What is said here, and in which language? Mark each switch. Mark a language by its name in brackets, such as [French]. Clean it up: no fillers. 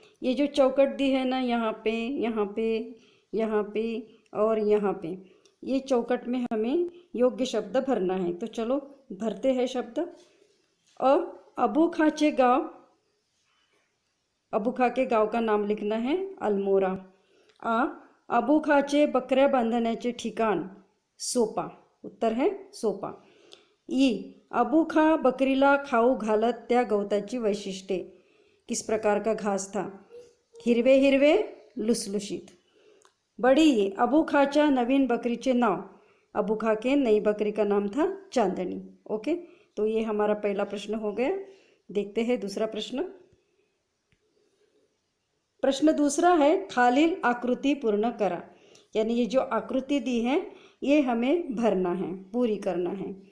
[Hindi] ये जो चौकट दी है ना, यहाँ पे, यहाँ पे, यहाँ पे और यहाँ पे, ये चौकट में हमें योग्य शब्द भरना है। तो चलो भरते हैं शब्द। और [Marathi] अबू खाचे गांव, [Hindi] अबू खा के गांव का नाम लिखना है अल्मोरा। [Marathi] अबू खाचे बकऱ्या बांधण्याचे ठिकाण सोपा, [Hindi] उत्तर है सोपा। [Marathi] अबू खा बकरीला खाऊ घालत त्या गवताची वैशिष्ट्ये, [Hindi] किस प्रकार का घास था? [Marathi] हिरवे हिरवे लुसलुशीत। [Hindi] बड़ी, [Marathi] अबू खाच्या नवीन बकरीचे नाव, [Hindi] अबू खा के नई बकरी का नाम था चांदनी। ओके, तो ये हमारा पहला प्रश्न हो गया। देखते हैं दूसरा प्रश्न। प्रश्न दूसरा है, [Marathi] खालील आकृति पूर्ण करा। [Hindi] यानी ये जो आकृति दी है ये हमें भरना है, पूरी करना है।